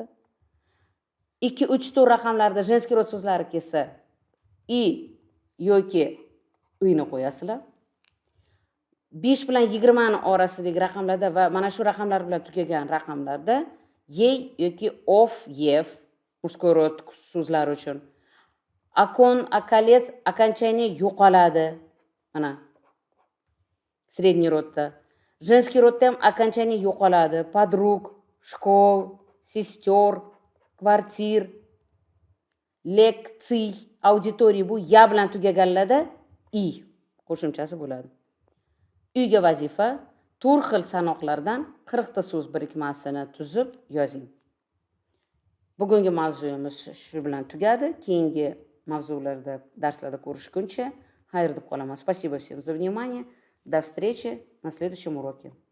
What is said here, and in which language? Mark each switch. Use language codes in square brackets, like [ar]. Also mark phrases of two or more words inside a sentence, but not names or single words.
[uz] 2-3 tur raqamlarda [ru] женский род [uz] so'zlari kelsa, i yoki uyni qo'yasizlar. 5 bilan 20 ni orasidagi raqamlarda va mana shu raqamlar bilan tugagan raqamlarda ей yoki of, yev [ru] мужской род [uz] so'zlari uchun. [ru] Окон, околец окончание yo'qoladi. [uz] Mana [ru] средний родда. Женский родда [uz] ham окончание yo'qoladi. [ru] Подруг, школ, сестер, квартир, лекций, аудиторий [uz] bu ya bilan tugaganlarda i qo'shimchasi bo'ladi. Uyga vazifa tur xil sanoqlardan 40 ta so'z birikmasini tuzib yozing. Bugungi mavzuyimiz shu bilan tugadi. Keyingi mavzularda, darslarda ko'rishguncha xayr deb qolaman. [ru] Спасибо всем за внимание. До встречи на следующем уроке.